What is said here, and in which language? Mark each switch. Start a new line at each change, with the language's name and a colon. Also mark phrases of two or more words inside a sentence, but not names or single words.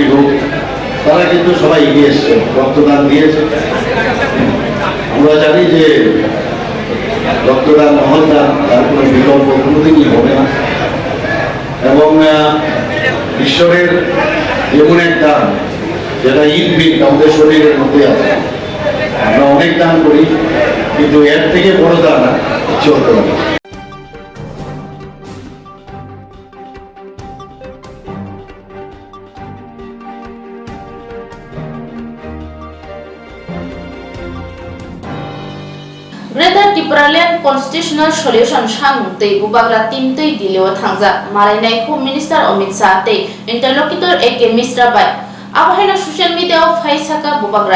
Bangla: হোক তারা কিন্তু সবাই এগিয়ে এসছে রক্তদান দিয়েছে আমরা জানি যে রক্তদান মহৎদান তার কোনো বিকল্প কোনোদিনই হবে না এবং ঈশ্বরের এমন এক দান যেটা ইনবিল্ট আমাদের শরীরের মধ্যে আছে আমরা অনেক দান করি কিন্তু এর থেকে বড় দান কিছু হতে পারে
English: Greater Tipraland Constitutional Solution
Kok Borok: Shamutei Bubagra Timtei Dileo Thangza Malainai
English: Home Minister
Kok Borok: Amit Shah Tei Interlocutor AK Misra Bai Abhaina
English: Social Media
Kok Borok: of Haisaka Bubagra